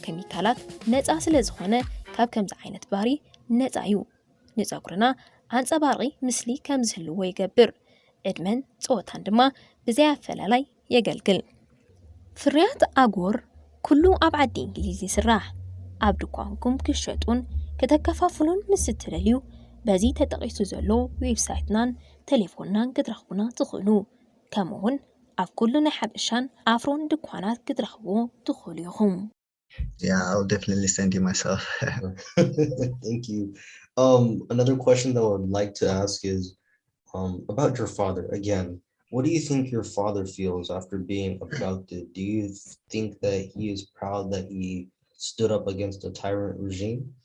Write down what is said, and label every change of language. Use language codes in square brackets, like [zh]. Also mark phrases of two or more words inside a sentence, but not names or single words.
[ti] ኬሚካላት ነፃ ስለ ዝኾነ ካብ ከምዚ ዓይነት ባህሪ ነፃ እዩ። ንፀጉርና አንጸባርቂ ምስሊ ከም ዝህልዎ ይገብር። ዕድመን ጾታን ድማ ብዘይ ኣፈላላይ የገልግል። ፍርያት ኣጎር ኩሉ ኣብ ዓዲ እንግሊዝ ይስራሕ። ኣብ ድኳንኩም ክሸጡን ከተከፋፍሉን ምስ እትደልዩ በዚ ተጠቂሱ ዘሎ ዌብሳይትናን ቴሌፎንናን ክትረኽቡና ትኽእሉ። ከምኡውን ኣብ ኩሉ ናይ ሓበሻን ኣፍሮን ድኳናት ክትረኽብዎ ትኽእሉ ኢኹም። [en] Yeah, I'll definitely send you myself. Thank you. Another question that I would like to ask is about your father. Again, what do you think your father feels after being abducted? Do you think that he is proud that he stood up against a tyrant regime?